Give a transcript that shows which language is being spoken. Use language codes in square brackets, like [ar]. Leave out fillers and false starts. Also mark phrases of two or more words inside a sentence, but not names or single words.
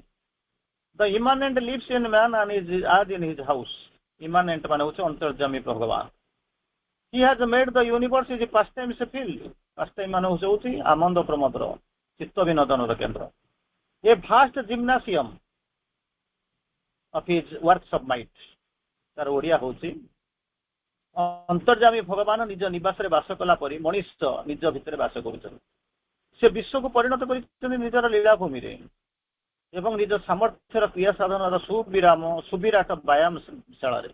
[en] The Immanent lives in man as in his house. [or] ଇମାନେଣ୍ଟ ମାନେ ହଉଛି ଅନ୍ତର୍ଯାମୀ ଭଗବାନ। [en] He has made the universe his pastime's field. [or] ପାସ୍ ଟାଇମ୍ ମାନେ ହଉଛି ଆନନ୍ଦ ପ୍ରମୋଦର, ଚିତ୍ତ ବିନୋଦନର କେନ୍ଦ୍ର। [en] A vast gymnasium of his works of might। [or] ତାର ଓଡ଼ିଆ ହଉଛି ଅନ୍ତର୍ଯାମୀ ଭଗବାନ ନିଜ ନିବାସରେ ବାସ କଲା ପରି ମଣିଷ ନିଜ ଭିତରେ ବାସ କରୁଛନ୍ତି। ସେ ବିଶ୍ୱକୁ ପରିଣତ କରିଛନ୍ତି ନିଜର ଲୀଳାଭୂମିରେ ଏବଂ ନିଜ ସାମର୍ଥ୍ୟର କ୍ରିୟା ସାଧନର ସୁବିରାଟ ବ୍ୟାୟାମଶାଳାରେ।